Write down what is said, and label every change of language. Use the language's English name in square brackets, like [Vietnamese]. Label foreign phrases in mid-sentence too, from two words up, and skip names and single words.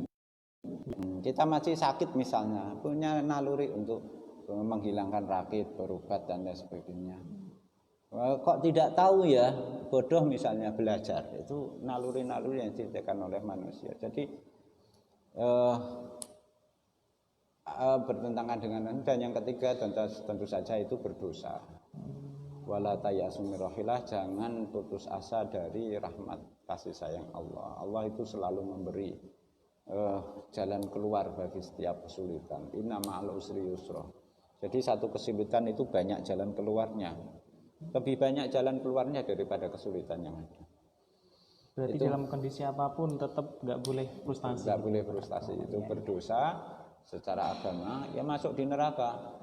[Indonesian] Kita masih sakit misalnya, punya naluri untuk menghilangkan rakit, berobat dan lain sebagainya. Kok tidak tahu ya, bodoh misalnya belajar, itu naluri-naluri yang diciptakan oleh manusia. Jadi bertentangan dengan dan yang ketiga tentu saja itu berdosa. [Arabic] ولا تيأسوا من روح الله, [Indonesian] jangan putus asa dari rahmat kasih sayang Allah. Allah itu selalu memberi jalan keluar bagi setiap kesulitan. [Arabic] إن مع العسر يسرا. [Indonesian] Jadi satu kesulitan itu banyak jalan keluarnya. Lebih banyak jalan keluarnya daripada kesulitan yang ada. Berarti itu, dalam kondisi apapun tetap nggak boleh frustasi. Nggak boleh frustasi, itu berdosa secara agama, ya masuk di neraka.